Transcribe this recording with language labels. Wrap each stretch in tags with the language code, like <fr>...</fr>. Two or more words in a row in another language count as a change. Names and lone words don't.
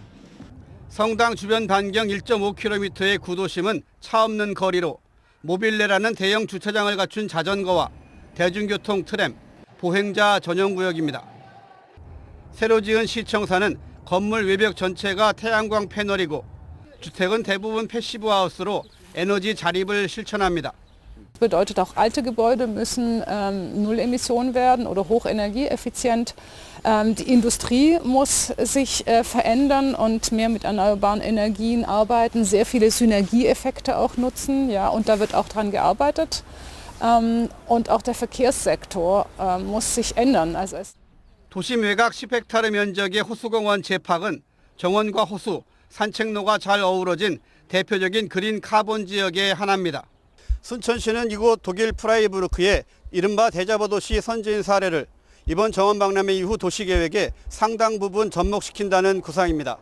<ko>성당 주변 반경 1.5km의 구도심은 차 없는 거리로 모빌레라는 대형 주차장을 갖춘 자전거와 대중교통 트램, 보행자 전용 구역입니다. 새로 지은 시청사는 건물 외벽 전체가 태양광 패널이고 주택은 대부분 패시브 하우스로 에너지 자립을 실천합니다.</ko> <de>Bedeutet auch alte Gebäude müssen null Emission werden oder hochenergieeffizient. Die Industrie muss sich verändern und mehr mit erneuerbaren Energien arbeiten, sehr viele Synergieeffekte auch nutzen, ja, und da wird auch dran gearbeitet. Und auch der Verkehrssektor muss sich ändern.</de> <ko>도심 외곽 10헥타르 면적의 호수공원 재팍은 정원과 호수, 산책로가 잘 어우러진 대표적인 그린 카본 지역의 하나입니다. 순천시는 이곳 독일 프라이부르크의 이른바 대자보 도시 선진 사례를 이번 정원 박람회 이후 도시계획에 상당 부분 접목시킨다는 구상입니다.</ko>